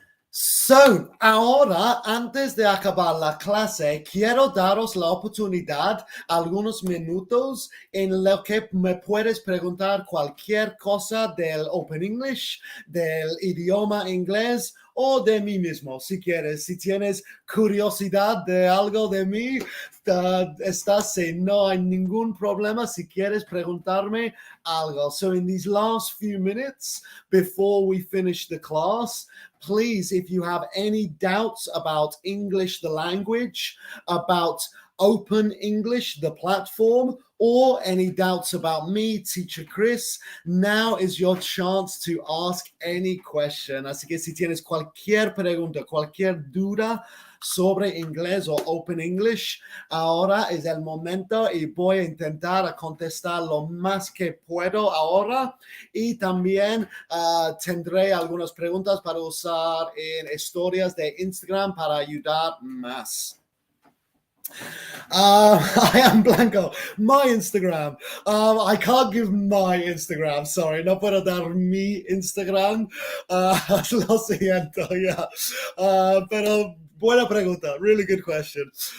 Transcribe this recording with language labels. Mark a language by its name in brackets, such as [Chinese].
[Spanish] So, ahora, antes de acabar la clase, quiero daros la oportunidad, algunos minutos, en lo que me puedes preguntar cualquier cosa del Open English, del idioma inglés o de mí mismo, si quieres. Si tienes curiosidad de algo de mí, no hay ningún problema si quieres preguntarme algo. [English] So, in these last few minutes, before we finish the class, please, if you have any doubts about English, the language, about Open English, the platform, or any doubts about me, Teacher Chris, now is your chance to ask any question. [Spanish] Así que si tienes cualquier pregunta, cualquier duda sobre inglés o Open English, ahora es el momento y voy a intentar contestar lo más que puedo ahora, y también tendré algunas preguntas para usar en historias de Instagram para ayudar más. [English] I am Blanco. My Instagram. I can't give my Instagram. Sorry, [Spanish] no puedo dar mi Instagram. Lo siento, yeah. Pero buena pregunta. [English] Really good question.